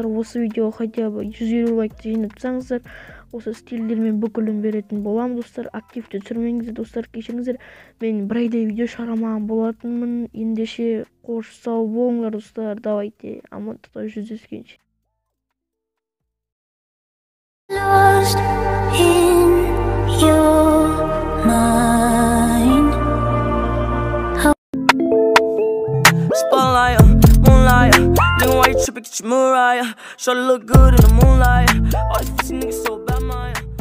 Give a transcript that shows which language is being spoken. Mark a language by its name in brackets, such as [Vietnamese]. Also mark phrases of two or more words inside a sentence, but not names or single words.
[Kazakh] Осы видеоға [Russian] хотя бы [Kazakh] 150 лайкты жинатсаңыздар, осы стильдермен бүкілін беретін болам достар. Активті түсірмеңіздер достар, кешіріңіздер. Мен бір айда видео шығармаған болатынмын. Ендеше қош сау болыңдар достар. Давайте амандықта жүздескенше. [English] Lost in your mind. Spotlight, moonlight. Nigga, why you tripping? Get your Mariah. Shorty look good in the moonlight. All these pussy niggas so bad, Maya.